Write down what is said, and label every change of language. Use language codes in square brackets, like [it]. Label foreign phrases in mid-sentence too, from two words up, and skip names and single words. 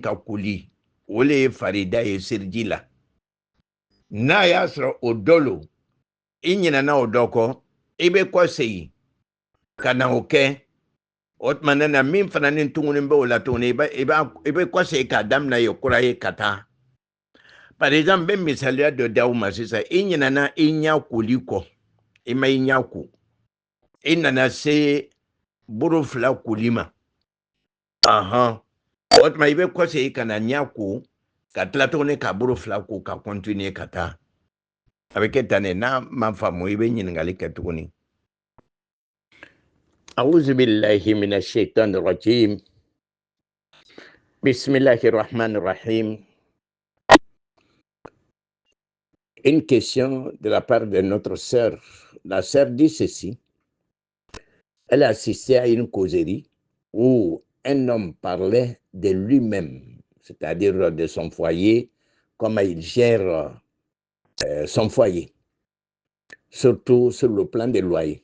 [bm] ka koli o le ye farida ye seliji la n'a y'a sɔrɔ o dɔ lo i ɲinana o dɔ kɔ i bɛ kɔ segin ka na o kɛ o tuma na min fana ni tuguni bɛ o la tuguni i bɛ kɔ segin k'a daminɛ yen kura ye ka taa [fr] par exemple [bm] n bɛ misaliya dɔ d'aw ma sisan i ɲinana i ɲa koli kɔ i ma i ɲa ko i nana se boro 2 koli ma o tuma i bɛ kɔ segin ka na ɲa ko ka tila tuguni ka boro 2 ko ka continuer ka taa a bɛ kɛ tan de n'a ma faamu i bɛ ɲininkali kɛ tuguni [ar] أعوذ بالله من الشيطان الرجيم. بسم الله الرحمن الرحيم. [fr] Une question de la part de notre sœur. La sœur dit ceci. Elle a assisté à une causerie où un homme parlait de lui-même, c'est-à-dire de son foyer, comment il gère son foyer, surtout sur le plan des loyers.